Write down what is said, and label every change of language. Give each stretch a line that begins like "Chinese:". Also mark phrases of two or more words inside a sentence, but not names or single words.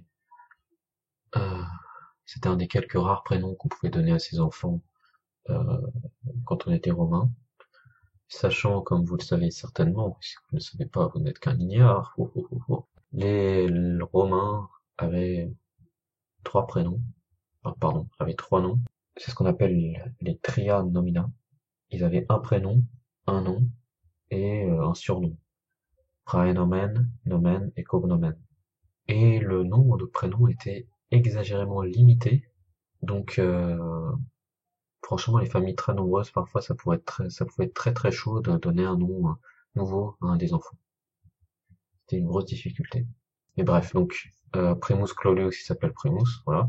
French: Euh, C'était un des quelques rares prénoms qu'on pouvait donner à ses enfants euh, quand on était romain. Sachant, comme vous le savez certainement, si vous ne le savez pas, vous n'êtes qu'un ignare. Les Romains avaient trois prénoms, avaient trois noms. C'est ce qu'on appelle les
Latin: tria nomina.
French: Ils avaient un prénom, un nom et un surnom.
Latin: Praenomen, nomen et cognomen.
French: Et le nombre de prénoms était exagérément limité. Donc franchement, les familles très nombreuses, parfois ça pouvait être très très chaud de donner un nom nouveau à un des enfants. C'était une grosse difficulté. Mais bref, donc Primus Claudius, il s'appelle Primus, voilà.